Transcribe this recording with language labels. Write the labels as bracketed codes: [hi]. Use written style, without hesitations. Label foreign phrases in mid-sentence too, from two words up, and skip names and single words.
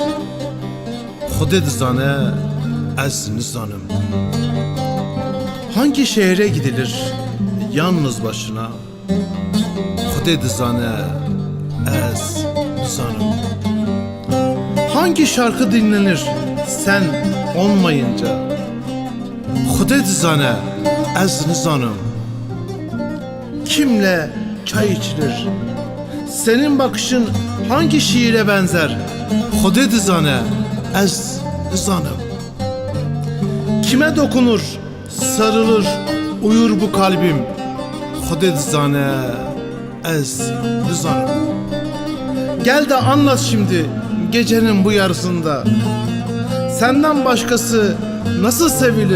[ku] Xude dizane, ez nizanım. [tr] Hangi şehre gidilir yalnız başına? [ku] Xude dizane, ez nizanım. [tr] Hangi şarkı dinlenir sen olmayınca? [ku] Xude dizane, ez nizanım. [tr] Kimle çay içilir? Senin bakışın hangi şiire benzer? [ku] Xude dizane, ez nizanım. [tr] Kime dokunur, sarılır, uyur bu kalbim? [ku] Xude dizane, ez nizanım. [tr] Gel de anlat şimdi gecenin bu yarısında. Senden başkası nasıl sevilir?